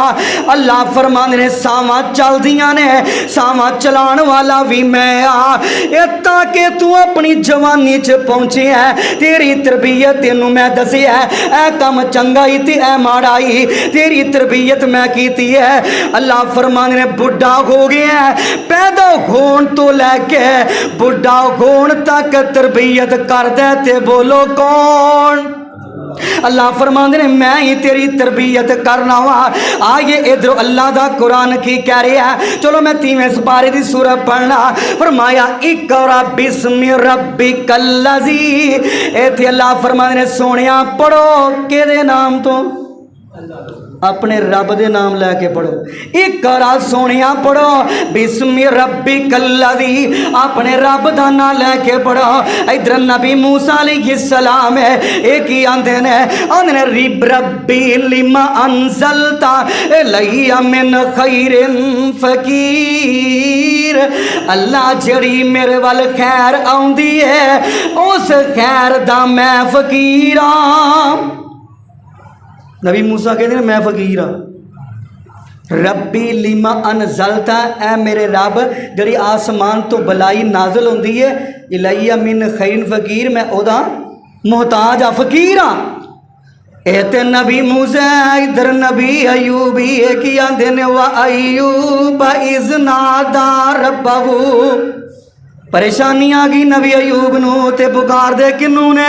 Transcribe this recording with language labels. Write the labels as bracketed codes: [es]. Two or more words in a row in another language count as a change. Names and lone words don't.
[pa] اللہ فرماندے نے ساہواں چلدیاں نے، ساہواں چلان والا وی میں آں، تاکہ تو اپنی جوانی چ پہنچے ہے، تیری تربیت تینوں میں دسیا ہے، کم چنگا ای تے ایہہ ماڑا ای، تیری تربیت میں کیتی ہے. اللہ فرماندے نے بڈھا ہو گیا، پیدا ہون توں لے کے بڈھا ہون تک تربیت کردے تے بولو کون? اللہ فرماندے نے میں ای تیری تربیت کرنا واں. آئیے ادھر اللہ دا قرآن کی کہہ رہا ہے، چلو میں 3ویں سپارے دی سورت پڑھناں. [ar] فرمایا اقرأ باسم ربك الذي, [pa] ایتھے اللہ فرماندے نے سوہنیا پڑھو کیہدے ناں توں? اپنے رب دے ناں لے کے پڑھو۔ اقرأ سوہنیا پڑھو [ar] باسم ربك الذي, [pa] اپنے رب دا ناں لے کے پڑھو. ادھر نبی موسیٰ علیہ السلام ہے، اک ای آکھدے نے [ar] رب ربي لما أنزلت إلي من خير فقير. [pa] اللہ جیہڑی میرے ول خیر آؤندی ہے، اس خیر دا میں فقیر ہاں. [ur] نبی موسیٰ کہتے ہیں میں فقیر ہاں. [ar] ربي لما أنزلت, [pa] اے میرے رب جیہڑی اسمان توں بھلائی نازل ہوندی ہے, [ar] إلي من خير فقير, [pa] میں اوہدا محتاج آں، فقیر ہاں. تے نبی موسیٰ. ادھر نبی ایوب ای اک ای آکھدے نے [ar] وأيوب إذ نادى ربه, [pa] پریشانی آ گئی نبی ایوب نوں تے پکاردے کہنوں نے?